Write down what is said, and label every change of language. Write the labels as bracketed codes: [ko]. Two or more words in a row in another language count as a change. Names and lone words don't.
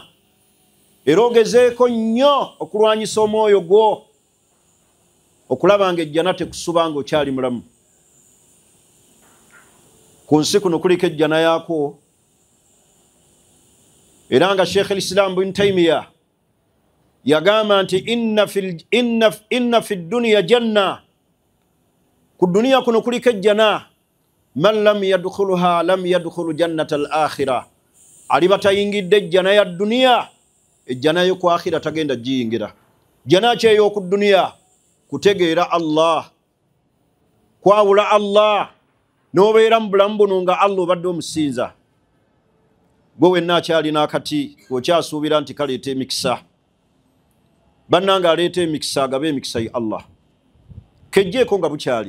[lg] Era ogezeeko nnyo okulwanyisa omwoyo gwo okulaba nga ejjana tekusuba ng'okyali mulamu. Ku nsi kuno kuliko ejjana yaako, era nga Sheikh al-Islam Ibn Taymiyyah yagamba nti [ar] إن في الدنيا جنة, [lg] ku duniya kuno kuliko ejjana, [ar] من لم يدخلها لم يدخل جنة الآخرة, [lg] aliba tayingidde ejjana ya duniya, ejjana yo ku akhira tagenda giyingira. Jjana ki ey'oku duniya? Kutegeera Allah, kwawula Allah, n'obeera mu bulamu buno nga Allah obadde omusinza. Gwe wenna akyalina akati okyasuubira nti kaleeta emikisa, bannanga aleeta emikisa agabe emikisa ya Allah, kejjeeko nga bukyali.